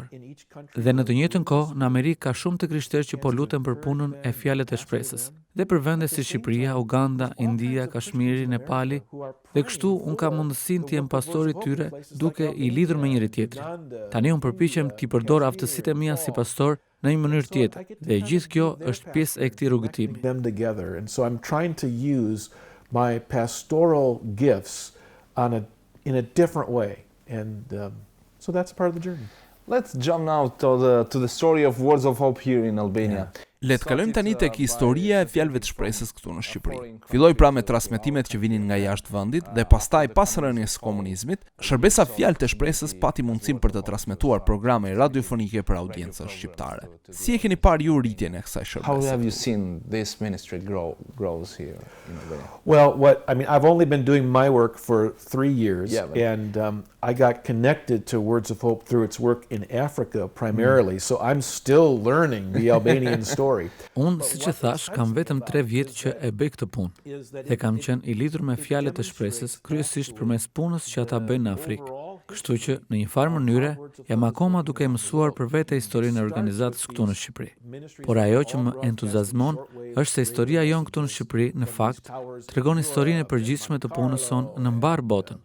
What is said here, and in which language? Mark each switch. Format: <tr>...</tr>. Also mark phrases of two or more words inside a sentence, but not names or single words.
<sq>Dhe në të njëjtën kohë, në Amerikë ka shumë të krishterë që po luten për punën e fjalët e shpresës. Dhe për vende si Shqipëria, Uganda, India, Kashmiri, Nepali, dhe kështu unë kam mundësinë të jem pastori tyre duke i lidhur me njëri tjetrin. Tani unë përpiqem t'i përdor aftësitë e mia si pastor në një mënyrë tjetër, dhe gjithë kjo është pjesë e këtij rrugëtimi.</sq> <en>them together. And so I'm trying to use my pastoral gifts in a different way, and so that's part of the journey. Let's jump now to the story of Words of Hope here in Albania.</en> <sq>Le të kalojmë tani tek historia e fjalëve të shpresës këtu në Shqipëri. Filloi pra me transmetimet që vinin nga jashtë vendit dhe pastaj pas rënies së komunizmit, shërbesa Fjalët e Shpresës pati mundësinë për të transmetuar programe radiofonike për audiencën shqiptare. Si e keni parë ju rritjen e kësaj</sq> <en>How</en> <sq>shërbese?</sq> <en>have you seen this ministry grows here in Albania? Well, I've only been doing my work for 3 years, Yeah, but- and I got connected to Words of Hope through its work in Africa primarily, so I'm still learning the Albanian story.</en> <sq>Unë, si që thash, kam vetëm 3 vjetë që e bëj këtë punë dhe kam qenë i lidhur me Fjalët e Shpresës, kryesisht përmes punës që ata bëjnë në Afrikë. Kështu që, në një farë mënyre, jam akoma duke mësuar për vete historinë e organizatës këtu në Shqipëri. Por ajo që më entuziazmon është se historia jonë këtu në Shqipëri, në fakt, tregon historinë e përgjithshme të punës sonë në mbar botën.</sq>